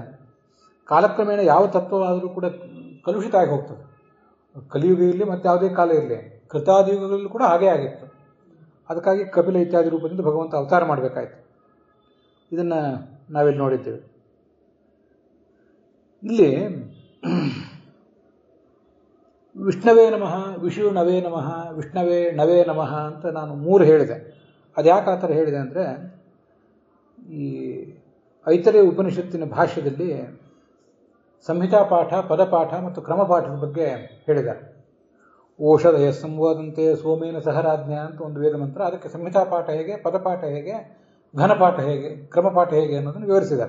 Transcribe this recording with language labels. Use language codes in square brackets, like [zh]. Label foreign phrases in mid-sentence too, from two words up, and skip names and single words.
[kn] ಕಾಲಕ್ರಮೇಣ ಯಾವ ತತ್ವವಾದರೂ ಕೂಡ ಕಲುಷಿತ ಆಗಿ ಹೋಗ್ತದೆ. ಕಲಿಯುಗ ಇರಲಿ ಮತ್ತು ಯಾವುದೇ ಕಾಲ ಇರಲಿ, ಕೃತಾದಿಯುಗಗಳಲ್ಲೂ ಕೂಡ ಹಾಗೇ ಆಗಿತ್ತು. ಅದಕ್ಕಾಗಿ ಕಪಿಲ ಇತ್ಯಾದಿ ರೂಪದಿಂದ ಭಗವಂತ ಅವತಾರ ಮಾಡಬೇಕಾಯ್ತು. ಇದನ್ನು ನಾವಿಲ್ಲಿ ನೋಡಿದ್ದೇವೆ. ಇಲ್ಲಿ [sa] ವಿಷ್ಣವೇ ನಮಃ, ವಿಷ್ಣು ನವೇ ನಮಃ, ವಿಷ್ಣವೇ ನವೇ ನಮಃ [kn] ಅಂತ ನಾನು 3 ಹೇಳಿದೆ. ಅದ್ಯಾಕೆ ಆ ಥರ ಹೇಳಿದೆ ಅಂದರೆ, ಈ ಐತರೇಯ ಉಪನಿಷತ್ತಿನ ಭಾಷ್ಯದಲ್ಲಿ ಸಂಹಿತಾ ಪಾಠ, ಪದಪಾಠ ಮತ್ತು ಕ್ರಮಪಾಠದ ಬಗ್ಗೆ ಹೇಳಿದ್ದಾರೆ. [sa] ಓಷಧಯ ಸಂವಾದಂತೆ ಸೋಮೇನ ಸಹರಾಜ್ಞ [kn] ಅಂತ ಒಂದು ವೇದ ಮಂತ್ರ, ಅದಕ್ಕೆ ಸಂಹಿತಾ ಪಾಠ ಹೇಗೆ, ಪದಪಾಠ ಹೇಗೆ, ಘನಪಾಠ ಹೇಗೆ, ಕ್ರಮಪಾಠ ಹೇಗೆ ಅನ್ನೋದನ್ನು ವಿವರಿಸಿದ್ದಾರೆ.